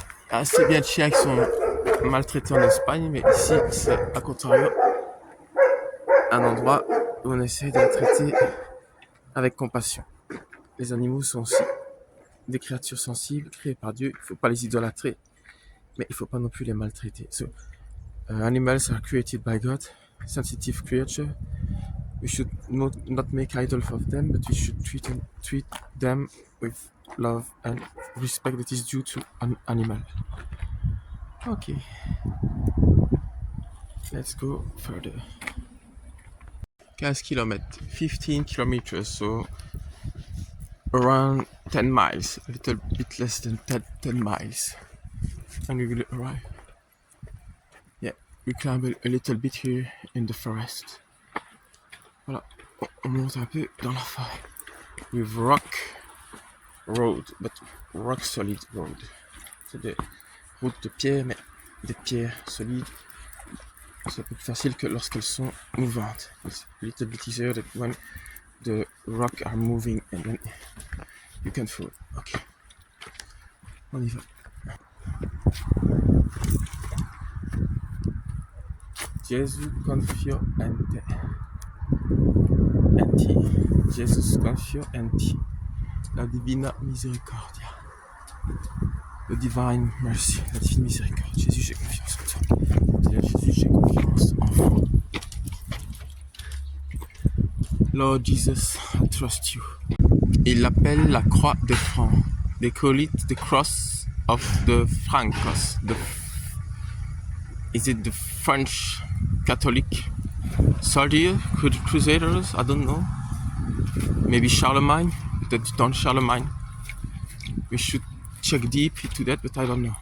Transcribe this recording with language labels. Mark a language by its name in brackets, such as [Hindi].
[French] Assez bien de chiens qui sont maltraités en Espagne, mais ici, c'est à contrario un endroit où on essaie de les traiter avec compassion. Les animaux sont aussi des créatures sensibles, créées par Dieu. Il ne faut pas les idolâtrer, mais il ne faut pas non plus les maltraiter. [English] So, animals are created by God, sensitive creatures. We should not make idols of them, but we should treat them with love and respect that is due to an animal. Okay, let's go further. 15 kilometers, 15 kilometers, so around 10 miles, a little bit less than 10 miles, and we will arrive. Yeah, we climb a little bit here in the forest. [French] Voilà, on monte un peu dans la forêt. [English] With rock road, but rock solid road. [French] C'est des routes de pierre, mais des pierres solides. C'est un peu plus facile que lorsqu'elles sont mouvantes. [English] It's a little bit easier than when the rock are moving and then you can fall. [French] Ok. On y va. [Spanish] Gesù confio en te. En ti. Jesus confio en ti. La divina misericordia. [English] The divine mercy. [French] La divine miséricorde. Jésus, j'ai confiance en toi. Seigneur Jésus, j'ai confiance en vous. [English] Lord Jesus, I trust you. [French] Il l'appelle la croix des Francs. [English] They call it the cross of the Francos. Is it the French Catholic soldier, crusaders? I don't know. [French] Maybe Charlemagne, peut-être dans Charlemagne. [English] We should check deep into that, but I don't know.